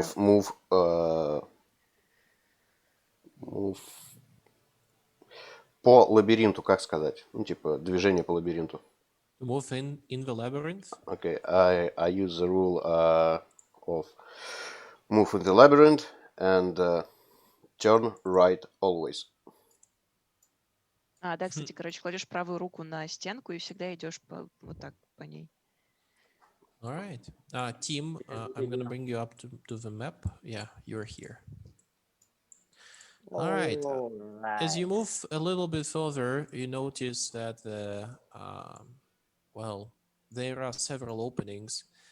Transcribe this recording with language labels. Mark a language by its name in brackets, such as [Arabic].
[English] of move [Russian] по лабиринту, как сказать? Ну, типа, движение по лабиринту. [English] To move in the labyrinth. Okay, I use the rule of move in the labyrinth and turn right always. [Russian] да, кстати, короче, кладешь правую руку на стенку и всегда идешь вот так по ней. [English] All right. Team, I'm going to bring you up to the map. Yeah, you're here. All right. As you move a little bit further, you notice that there are several openings.